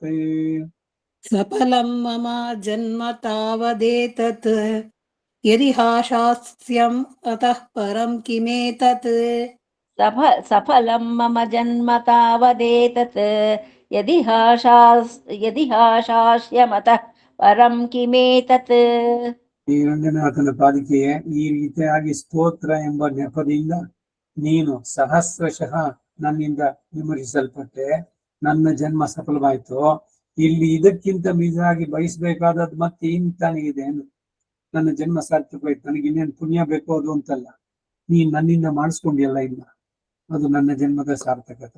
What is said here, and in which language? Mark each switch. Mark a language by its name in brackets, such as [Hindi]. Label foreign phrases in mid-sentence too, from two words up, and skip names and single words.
[Sanskrit] सफलं मम जन्म तावदेतत् यदिहाशास्यम् अतः परं किमेतत् सफलं मम जन्म तावदेतत् यदिहाशास्यमतः परं किमेतत् [Kannada] ಈ ರಂಗನಾಥನ ಪಾಲಿಕೆಯೇ ಈ ರೀತಿಯಾಗಿ ಸ್ತೋತ್ರ ಎಂಬ ನೆಪದಿಂದ ನೀನು ಸಹಸ್ರಶಃ ನನ್ನಿಂದ ವಿಮರ್ಶಿಸಲ್ಪಟ್ಟೆ, ನನ್ನ ಜನ್ಮ ಸಫಲವಾಯಿತು. ಇಲ್ಲಿ ಇದಕ್ಕಿಂತ ಮಿಗಿಲಾಗಿ ಬಯಸ್ಬೇಕಾದದ್ದು ಮತ್ತೆ ಇಂತಾನಿಗಿದೆ ಅಂದ್ರೆ ನನ್ನ ಜನ್ಮ ಸಾರ್ಥಕವಾಯ್ತು, ನನಗೆ ಇನ್ನೇನು ಪುಣ್ಯ ಬೇಕು ಅದು ಅಂತಲ್ಲ, ನೀನ್ ನನ್ನಿಂದ ಮಾಡಿಸ್ಕೊಂಡಿಯಲ್ಲ ಇನ್ನ, ಅದು ನನ್ನ ಜನ್ಮದ ಸಾರ್ಥಕತೆ.